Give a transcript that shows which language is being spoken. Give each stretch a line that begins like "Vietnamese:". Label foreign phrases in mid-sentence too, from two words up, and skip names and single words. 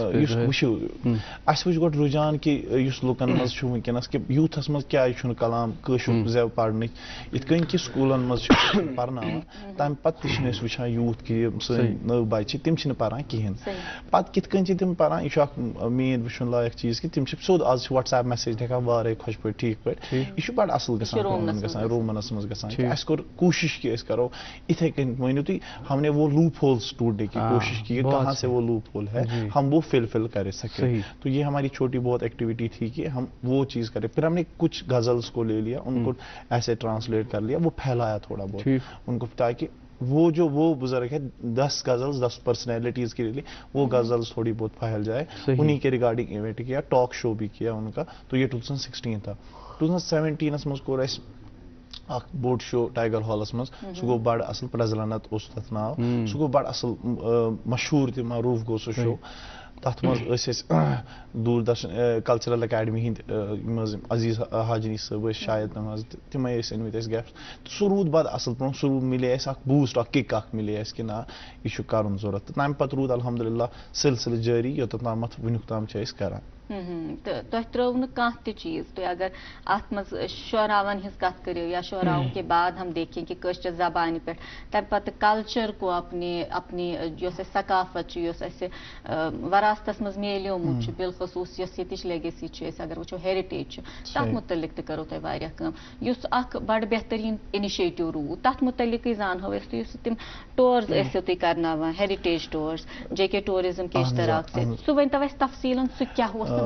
Kashmiri: یُس وٕچھِو اَسہِ وٕچھ گۄڈٕ رُجان کہِ یُس لُکن منٛز چھُ وٕنکیٚنس کہِ یوٗتھس منٛز کیازِ چھُنہٕ کلام کٲشُر زٮ۪و پرنٕچ یِتھ کٔنۍ کہِ سکوٗلن منٛز چھِ پرناوان تمہِ پتہٕ تہِ چھِنہٕ أسۍ وٕچھان یوٗتھ کہِ یِم سٲنۍ نٔو بچہِ چھِ تِم چھِنہٕ پران کِہینۍ. پتہٕ کِتھ کٔنۍ چھِ تِم پران, یہِ چھُ اکھ مین وٕچھُن لایق چیٖز کہِ تِم چھِ سیوٚد آز چھِ وٹس ایپ میسیج ہٮ۪کان وارے خۄش پٲٹھۍ ٹھیٖک پٲٹھۍ. یہِ چھُ بڑٕ اصل گژھان رومنس منٛز گژھان. اَسہِ کوٚر کوٗشش کہِ أسۍ کرو اِتھے کٔنۍ مٲنِو تُہۍ
Urdu: ہم نے وہ
English: loop holes
Urdu: ڈھونڈنے کی کوشش کی کہاں سے وہ
English: loop hole
Urdu: ہے ہم وہ فل کر سکے. تو یہ ہماری چھوٹی بہت ایکٹیویٹی تھی کہ ہم وہ چیز کریں. پھر ہم نے کچھ غزلس کو لے لیا, ان کو ایسے ٹرانسلیٹ کر لیا, وہ پھیلایا تھوڑا بہت ان کو, تاکہ وہ بزرگ ہے 10 غزلز 10 پرسنالٹیز کے لیے وہ غزلز تھوڑی بہت پھیل جائے. انہیں کے
English: regarding event
Urdu: کیا, ٹاک شو بھی کیا ان کا. تو یہ 2016 تھا.
Kashmiri: 2017 منٛز کوٚر اَسہِ اکھ بوٚڑ شو ٹائیگر ہالس منٛز. سُہ گوٚو بڑٕ اصل, پرزلنت اوس تتھ ناو. سُہ گوٚو بڑٕ اصل مشہوٗر تہِ معروٗف گوٚو سُہ شو. تتھ منٛز ٲسۍ أسۍ دوٗردرشن کلچرل اکیڈمی ہٕنٛدۍ یِم حظ عزیز حاجنی صٲب ٲسۍ شاید تِم حظ تِمے ٲسۍ أنمٕتۍ اَسہِ گیسٹ. سُہ روٗد بڑٕ اصل برونٛہہ. سُہ مِلے اَسہِ اکھ بوٗسٹ, اکھ کِک اکھ مِلے اَسہِ کہِ نہ یہِ چھُ کرُن ضوٚرتھ. تہٕ تمہِ پتہٕ روٗد الحمدُاللہ سلسلہٕ جٲری یوٚتتھ تامتھ وُنیُک تام چھِ أسۍ کران. تہٕ تۄہہِ ترٛٲو نہٕ کانٛہہ تہِ چیٖز. تُہۍ اگر اتھ منٛز شعراون ہٕنٛز کتھ کٔرِو
Urdu: یا شعراؤں کے بعد ہم دیکھیں کہ
Kashmiri: کٲشرِ زبانہِ پٮ۪ٹھ تمہِ پتہٕ
Urdu: کلچر کو اپنی
Kashmiri: یۄس اَسہِ ثقافت چھِ, یۄس اَسہِ وراثتس منٛز میلیومُت چھُ, بالخصوٗص یۄس ییٚتِچ لیگیسی چھِ, أسۍ اگر وٕچھو ہیرِٹیج چھِ, تتھ مُتعلق تہِ کٔرٕو تۄہہِ واریاہ کٲم. یُس اکھ بڑٕ بہتریٖن اِنِشیٹِو روٗد تتھ مُتعلقٕے زانہو أسۍ تُہۍ. یُس تِم ٹورز ٲسِو تُہۍ کرناوان, ہیرِٹیج ٹورز, JK ٹوٗرِزم
Urdu: کے اشتراک
Kashmiri: سۭتۍ, سُہ ؤنۍتو اَسہِ تفصیٖلن سُہ کیٛاہ اوس تہٕ